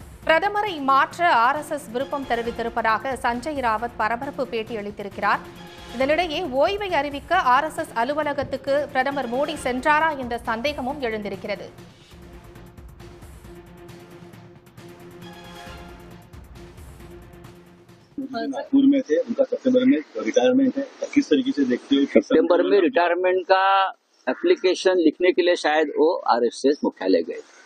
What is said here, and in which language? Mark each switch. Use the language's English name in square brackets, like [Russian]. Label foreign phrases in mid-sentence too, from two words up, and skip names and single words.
[Tamil] பிரதமரை மாற்ற ஆர்எஸ்எஸ் விருப்பம் தெரிவித்திருப்பதாக சஞ்சய் ராவத் பரபரப்பு பேட்டி அளித்திருக்கிறார். இதனிடையே ஓய்வை அறிவிக்க ஆர்எஸ்எஸ் அலுவலகத்துக்கு பிரதமர் மோடி சென்றாரா என்ற சந்தேகமும் எழுந்திருக்கிறது. [Hindi] नागपुर में थे, उनका सितंबर में रिटायरमेंट है। किस तरीके से देखते हो? सितंबर में रिटायरमेंट का एप्लीकेशन लिखने के लिए शायद वो आरएसएस मुख्यालय गए।